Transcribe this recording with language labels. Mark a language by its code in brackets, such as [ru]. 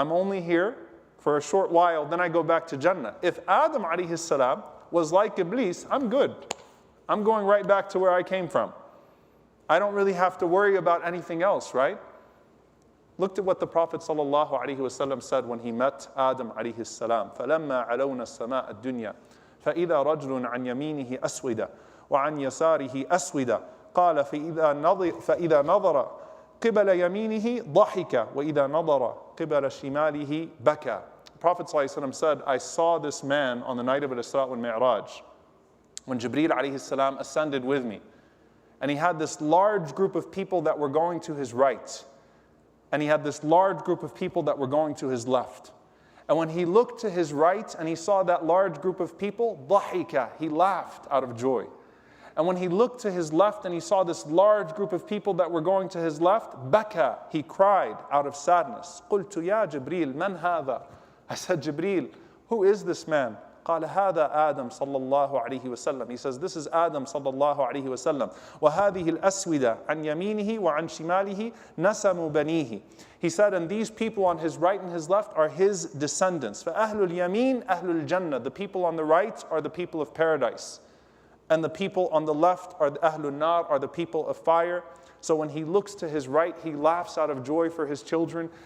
[en] I'm only here for a short while, then I go back to Jannah. If Adam alayhi salam was like Iblis, I'm good. I'm going right back to where I came from. I don't really have to worry about anything else, right? Look at what the Prophet ﷺ said when he met Adam alayhi salam. [ar] فَلَمَّا عَلَوْنَا السَّمَاءَ الدُّنْيَا فَإِذَا رَجْلٌ عَنْ يَمِينِهِ أَسْوِدًا وَعَنْ يَسَارِهِ أَسْوِدًا قال فإذا نظر قبل يمينه ضحك وإذا نظر قبل شماله بكى. [en] The Prophet ﷺ said, I saw this man on the night of Al-Isra wal Mi'raj when Jibreel alayhi salam ascended with me. And he had this large group of people that were going to his right. And he had this large group of people that were going to his left. And when he looked to his right and he saw that large group of people, ضحك, he laughed out of joy. And when he looked to his left and he saw this large group of people that were going to his left, baka, he cried out of sadness. [ar] قلت يا جبريل من هذا? [en] I said, Jibreel, who is this man? [ar] قال هذا آدم صلى الله عليه وسلم. [en] He says, this is Adam [ar] صلى الله عليه وسلم. وهذه الأسودة عن يمينه وعن شماله نسم بنيه. [en] He said, and these people on his right and his left are his descendants. [ar] فأهل اليمين أهل الجنة. [en] The people on the right are the people of paradise. And the people on the left are the Ahlul Nar, are the people of fire. So when he looks to his right, he laughs out of joy for his children.